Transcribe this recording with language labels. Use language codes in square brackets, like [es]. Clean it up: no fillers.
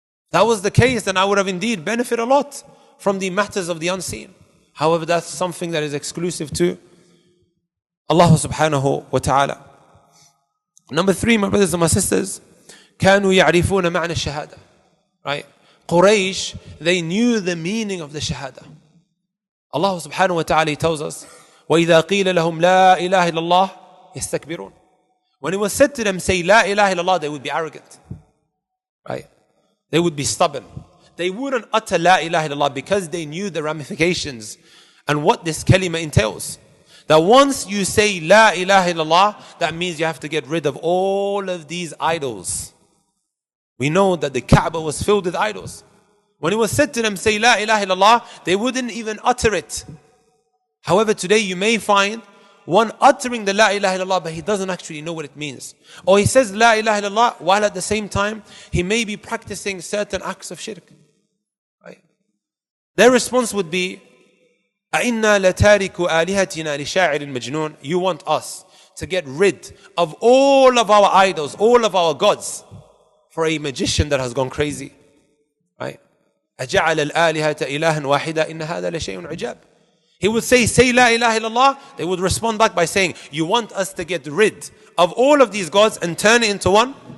[en] That was the case, then I would have indeed benefited a lot from the matters of the unseen. However, that's something that is exclusive to Allah subhanahu wa ta'ala. Number 3, my brothers and my sisters, [ar] كانوا يعرفون معنى الشهادة. [en] Right? Quraysh, they knew the meaning of the shahada. Allah subhanahu wa ta'ala tells us, [ar] وَإِذَا قِيلَ لَهُمْ لَا إِلَهَ إِلَّا اللَّهِ يَسْتَكْبِرُونَ. [en] When it was said to them, say La ilaha illallah, they would be arrogant. Right? They would be stubborn. They wouldn't utter La ilaha illallah because they knew the ramifications and what this kalima entails. That once you say La ilaha illallah, that means you have to get rid of all of these idols. We know that the Kaaba was filled with idols. When it was said to them, say La ilaha illallah, they wouldn't even utter it. However, today you may find one uttering the La ilaha illallah, but he doesn't actually know what it means. Or he says La ilaha illallah, while at the same time, he may be practicing certain acts of shirk. Right? Their response would be, [ar] أَإِنَّا لَتَارِكُ آلِهَتِنَا لِشَاعِرٍ مَجْنُونَ. [en] You want us to get rid of all of our idols, all of our gods, for a magician that has gone crazy. [ar] Right? أَجَعَلَ الْآلِهَةَ إِلَهًا وَاحِدًا إِنَّ هَذَا لَشَيْءٌ عِجَابٌ. [en] He would say La ilaha illallah. They would respond back by saying, you want us to get rid of all of these gods and turn it into one?